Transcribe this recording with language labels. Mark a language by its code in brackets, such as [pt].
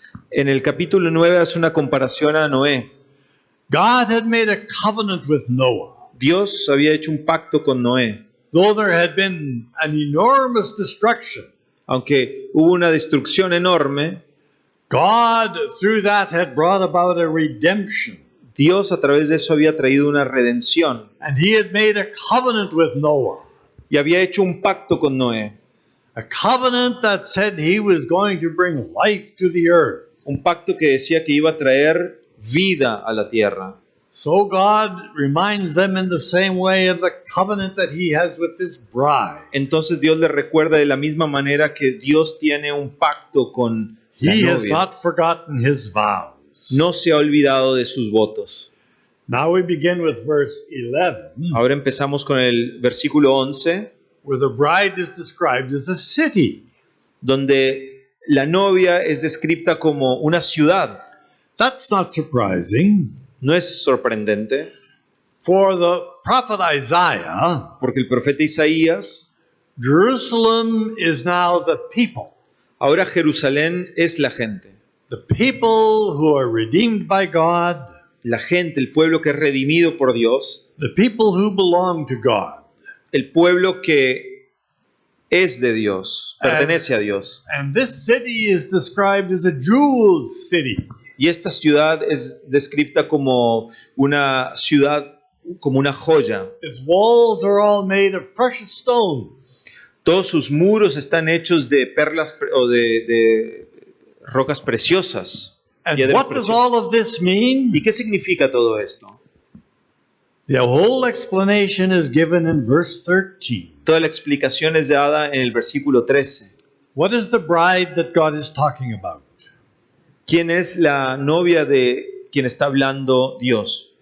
[es] En el capítulo 9 hace una comparación a Noé. [en] God had made a covenant with Noah. [es] Dios había hecho un pacto con Noé. [en] Though there had been an enormous destruction, [es] Aunque hubo una destrucción enorme, [en] God through that had brought about a redemption. [es] Dios a través de eso había traído una redención. [en] And he had made a covenant with Noah. [es] Y había hecho un pacto con Noé. [en] A covenant that said he was going to bring life to the earth. [es] Un pacto que decía que iba a traer vida a la tierra. [en] So God reminds them in the same way of the covenant that he has with this bride. [es] Entonces Dios les recuerda de la misma manera que Dios tiene un pacto con la [en] He has [es] novia. [en] not forgotten his vows. [es] No se ha olvidado de sus votos. [en] Now we begin with verse 11, [es] Ahora empezamos con el versículo 11, [en] where the bride is described as a city. [es] donde la novia es descrita como una ciudad. [en] That's not surprising, [es] No es sorprendente, [en] for the prophet Isaiah, [es] porque el profeta Isaías, [en] Jerusalem is now the people. [es] ahora Jerusalén es la gente. [en] The people who are redeemed by God, [es] La gente, el pueblo que es redimido por Dios, [en] the people who belong to God. [es] el pueblo que es de Dios, pertenece a Dios. [en] And this city is described as a jeweled city. [es] Y esta ciudad es descrita como una ciudad, como una joya. [en] Its walls are all made of precious stones. [es] Todos sus muros están hechos de perlas o de rocas preciosas. [en] And [es] piedras [en] what does [es] preciosas. [en] all of this mean? [es] ¿Y qué significa todo esto? [en] The whole explanation is given in verse 13. [es] Toda la explicación es dada en el versículo 13. [en] What is the bride that God is talking about? [es] ¿Quién es la novia de quien está hablando Dios?